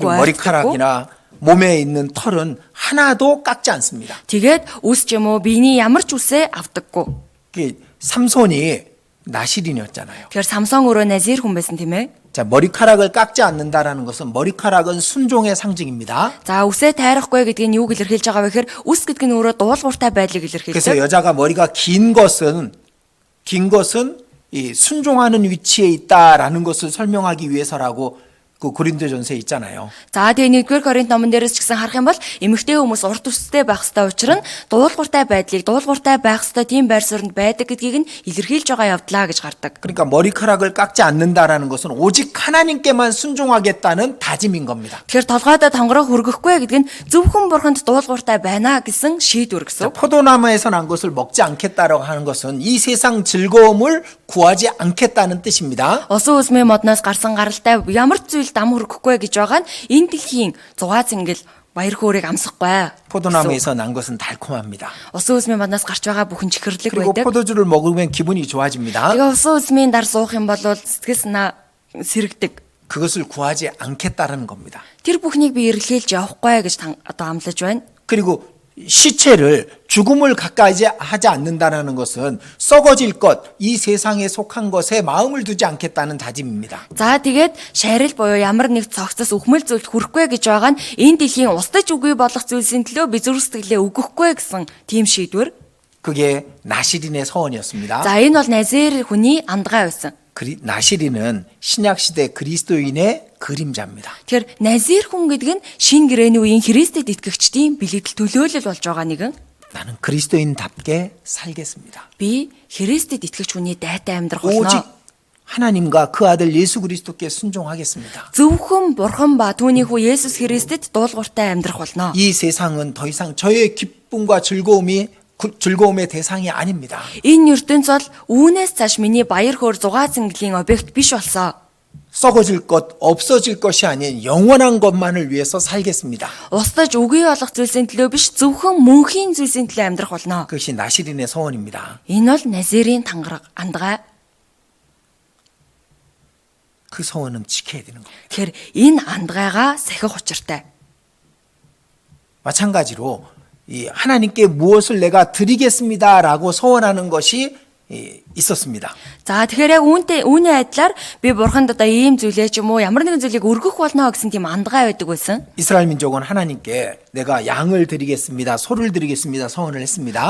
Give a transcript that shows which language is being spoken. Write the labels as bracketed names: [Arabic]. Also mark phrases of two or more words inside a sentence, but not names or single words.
[Korean] 그리고 머리카락이나 몸에 있는 털은 하나도 깎지 않습니다. [Mongolian] Тэгээд үс ч юм уу биений ямар ч үсээ авдаггүй. [Korean] 삼손이 나시린이었잖아요. [Mongolian] Тэгэхээр Самсон өөрөө Назир хүн байсан тийм ээ. [Korean] 자, 머리카락을 깎지 않는다라는 것은 머리카락은 순종의 상징입니다. [Mongolian] За үсээ тайрахгүй гэдэг нь юуг илэрхийлж байгаа вэ гэхээр үс гэдэг нь өөрөө дуулууртай байдлыг [Korean] 그래서 [Mongolian] илэрхийлдэг. [Korean] 여자가 머리가 긴 것은 이 순종하는 위치에 있다라는 것을 설명하기 위해서라고 그 고린도전서에 있잖아요. [Mongolian] За тэгээ 1-р Коринт номон дээрээс ч гэсэн харах юм бол эмэгтэй хүмүүс урт үстэй байх ёстой учраас дуулууртай байдлыг дуулууртай байх ёстой тийм байр суурьнд байдаг гэдгийг нь илэрхийлж байгаа явдлаа гэж гардаг. [Korean] 그러니까 머리카락을 깎지 않는다라는 것은 오직 하나님께만 순종하겠다는 다짐인 겁니다. [Mongolian] Тэгэхээр толгойдоо тонгороо хүргэхгүй гэдэг нь зөвхөн бурханд дуулууртай байна гэсэн шийдвэр [Korean] 자, [Mongolian] гэсэн. [Korean] 포도나무에서 난 것을 먹지 않겠다라고 하는 것은 이 세상 즐거움을 구하지 않겠다는 뜻입니다. [Mongolian] Усан үзмийн модноос гарсан гаралтай ямар ч зүйл дам хүргэхгүй гэж байгаа нь энэ дэлхийн зугаа зингэл баяр хөөргийг амсахгүй. [Korean] 포도나무에서 난 것은 달콤합니다. [Mongolian] Усан үзмийн модноос гарч байгаа бүхэн чихэрлэг [Korean] 그리고 [Mongolian] байдаг. [Korean] 포도주를 먹으면 기분이 좋아집니다. [Mongolian] Тэгээ усан үзмийн дар суух юм бол сэтгэл санаа сэрэгдэг. [Korean] 그것을 구하지 않겠다는 겁니다. [Mongolian] Тэр бүхнийг би эргэлхийлж явахгүй гэж одоо амлаж байна. [Korean] 그리고 시체를 죽음을 가까이 하지 않는다는 것은 썩어질 것, 이 세상에 속한 것에 마음을 두지 않겠다는 다짐입니다. [Mongolian] За тэгээд шарил буюу ямар нэг цогцос өхмөл зүйлд хүрэхгүй гэж байгаа нь энэ дэлхийн устдаж үгүй болох зүйлсийн төлөө би зүрх сэтгэлээ өгөхгүй гэсэн тийм шийдвэр. [Korean] 그게 나시린의 서원이었습니다. [Mongolian] За энэ бол Назир хүний андгаа байсан. [Korean] 나시린은 신약시대 그리스도인의 그림자입니다. [Mongolian] Тэгэхээр Назир хүн гэдэг нь шинэ гэрээний үеийн Христэд итгэгчдийн бэлэгдэл төлөөлөл болж байгаа нэгэн. [Korean] 나는 그리스도인답게 살겠습니다. [Mongolian] Би Христэд итгэгч хүний дайтай амьдрах [Korean] 오직 [Mongolian] болно. [Korean] 하나님과 그 아들 예수 그리스도께 순종하겠습니다. [Mongolian] Зөвхөн Бурхан ба түүний хүү Есүс Христэд дуулууртай амьдрах болно. [Korean] 이 세상은 더 이상 저의 기쁨과 즐거움의 대상이 아닙니다. [Mongolian] Энэ ертөнц бол үүнээс цааш миний баяр хөөр зугаа цэнгэлийн объект биш болсон. [Korean] 썩어질 것, 없어질 것이 아닌 영원한 것만을 위해서 살겠습니다. [Mongolian] Устдаж үгүй болох зүйлсийн төлөө биш зөвхөн мөнхийн зүйлсийн төлөө амьдрах болно. [Korean] 그것이 나시린의 서원입니다. [Mongolian] Энэ бол Назирийн андгаа. [Korean] 그 서원은 지켜야 되는 겁니다. [Mongolian] Тэгэхээр энэ андгайгаа сахих учиртай. [Korean] 마찬가지로 이 하나님께 무엇을 내가 드리겠습니다라고 서원하는 것이 있었습니다. [Mongolian] За тэгэхээр яг үүний адилаар би Бурханд одоо ийм зүйлээ ч юм уу ямар нэгэн зүйлийг өргөх болно гэсэн тийм андгаа байдаг байсан. [Korean] 이스라엘 민족은 하나님께 내가 양을 드리겠습니다, 소를 드리겠습니다 서원을 했습니다.